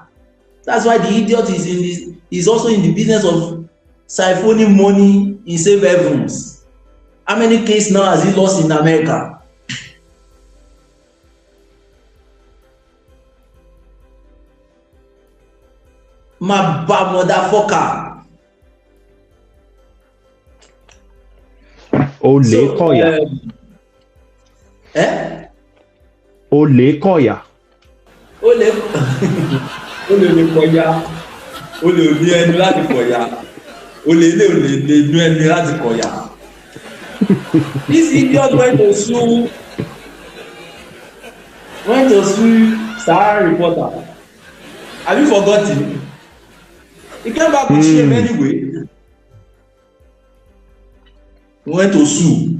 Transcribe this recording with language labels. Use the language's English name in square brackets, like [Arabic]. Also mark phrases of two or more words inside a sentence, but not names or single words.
[English] That's why the idiot is also in the business of siphoning money in safe havens. How many cases now has he lost in America? My bad motherfucker. [Yoruba] Ole Koya. Ole Koya. Ole Koya. Ole ní ẹnu láti kọ̀yà. Ole ní ẹnu láti kọ̀yà. [English] This idiot went to sue Sahara reporter. Have you forgotten? He came back with shame anyway. He went to sue.